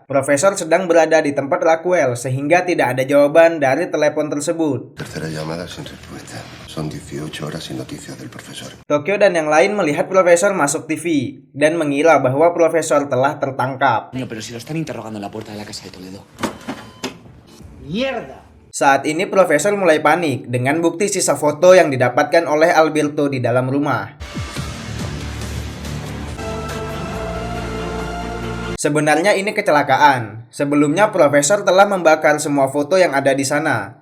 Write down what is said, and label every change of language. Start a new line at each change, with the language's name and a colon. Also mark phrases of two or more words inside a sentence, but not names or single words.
Indonesian: Profesor sedang berada di tempat Raquel, sehingga tidak ada jawaban dari telepon tersebut.
Spanish: Tercera llamada sin respuesta. Son 18 horas sin noticias del profesor.
Indonesian: Tokyo dan yang lain melihat profesor masuk TV, dan mengira bahwa profesor telah tertangkap.
Spanish: No, pero si lo están interrogando en la puerta de la casa de Toledo.
Indonesian: Saat ini profesor mulai panik dengan bukti sisa foto yang didapatkan oleh Alberto di dalam rumah. Sebenarnya ini kecelakaan. Sebelumnya profesor telah membakar semua foto yang ada di sana.